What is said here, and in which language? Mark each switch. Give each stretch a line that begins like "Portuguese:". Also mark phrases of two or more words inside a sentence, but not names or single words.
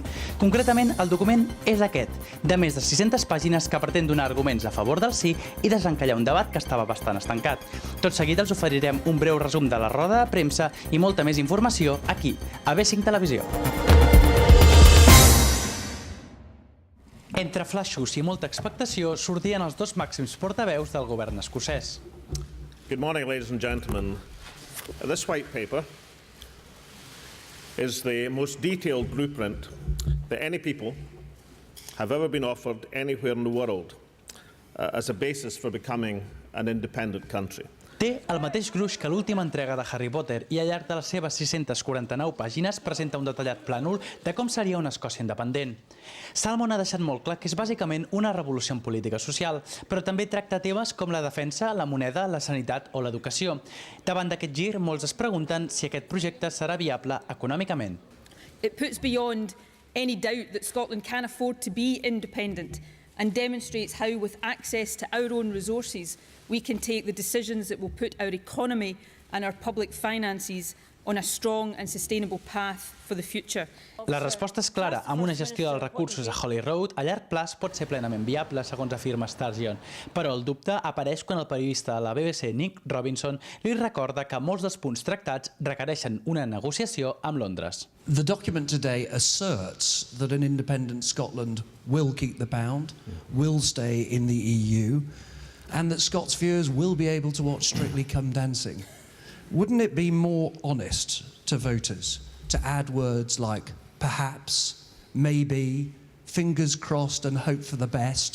Catalan: Concretament, el document és aquest, de més de 600 pàgines que pretén donar arguments a favor del sí i desencallar un debat que estava bastant estancat. Tot seguit els oferirem un breu resum de la roda de premsa i molta més informació aquí, a B5 Televisió. Entre flaixos i molta expectació sortien els dos màxims portaveus del govern escocès.
English: Good morning, ladies and gentlemen. This white paper is the most detailed blueprint that any people have ever been offered anywhere in the world as a basis for becoming an independent country.
Catalan: Té el mateix gruix que l'última entrega de Harry Potter i al llarg de les seves 649 pàgines presenta un detallat plànol de com seria una Escòcia independent. Salmond ha deixat molt clar que és bàsicament una revolució en política social, però també tracta temes com la defensa, la moneda, la sanitat o l'educació. Davant d'aquest gir, molts es pregunten si aquest projecte serà viable econòmicament.
English: It puts beyond any doubt that Scotland can afford to be independent and demonstrates how, with access to our own resources, we can take the decisions that will put our economy and our public finances on a strong and sustainable path for the future.
Catalan: La resposta és clara. Amb una gestió dels recursos a Holyrood, a llarg plaç pot ser plenament viable, segons afirma Sturgeon. Però el dubte apareix quan el periodista de la BBC, Nick Robinson, li recorda que molts dels punts tractats requereixen una negociació amb Londres.
English: The document today asserts that an independent Scotland will keep the pound, will stay in the EU, and that Scots viewers will be able to watch Strictly Come Dancing. Wouldn't it be more honest to voters to add words like perhaps, maybe, fingers crossed and hope for the best?